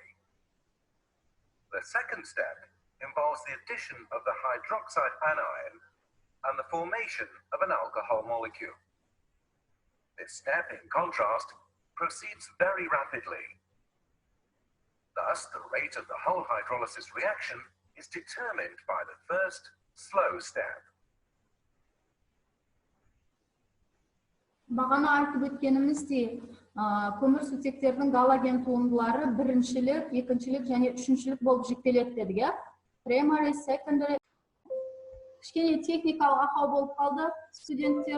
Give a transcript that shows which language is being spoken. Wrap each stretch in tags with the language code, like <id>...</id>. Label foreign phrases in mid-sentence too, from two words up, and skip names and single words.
<en>The second step involves the addition of the hydroxide anion and the formation of an alcohol molecule. This step, in contrast, proceeds very rapidly. Thus, the rate of the whole hydrolysis reaction is determined by the first slow step.</en> <kk>Бағана айтып өткеніміздей, көмірсутектердің галоген туындылары біріншілік, екіншілік және үшіншілік болып жіктеледі дедік, иә?</kk> <en>Primary, secondary.</en> <kk>Кішкене техникалық ақау болып қалды, студенттер.</kk>